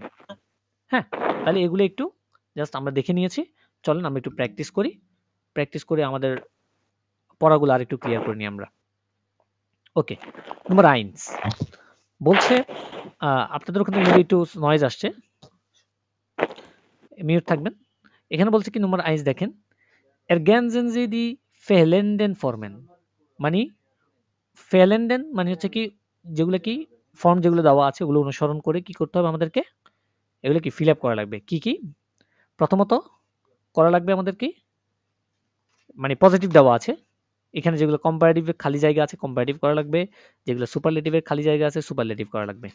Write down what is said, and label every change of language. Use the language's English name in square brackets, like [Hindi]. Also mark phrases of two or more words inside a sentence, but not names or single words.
[Bangla] হ্যাঁ, তাহলে এগুলো একটু জাস্ট আমরা দেখে নিয়েছি, চলেন আমরা একটু প্র্যাকটিস করি, প্র্যাকটিস করে আমাদের পড়াগুলো আর একটু ক্লিয়ার করে নিই আমরা। ওকে, নম্বর 1 বলছে, আপনাদের ওখানে মেবি একটু নয়েজ আসছে, মিউট থাকবেন। এখানে বলছে কি নম্বর 1 দেখেন, [German] ergänzen Sie die fehlenden Formen, [Bangla] মানে fehlenden মানে হচ্ছে কি, যেগুলো কি ফর্ম যেগুলো দেওয়া আছে ওগুলো অনুসরণ করে কি করতে হবে আমাদেরকে, এগুলো কি ফিল আপ করা লাগবে। কি কি প্রথমত করা লাগবে আমাদের কি, মানে পজিটিভ দেওয়া আছে, এখানে যেগুলো কম্পারেটিভের খালি জায়গা আছে কম্পারেটিভ করা লাগবে, যেগুলো সুপারলেটিভের খালি জায়গা আছে সুপারলেটিভ করা লাগবে।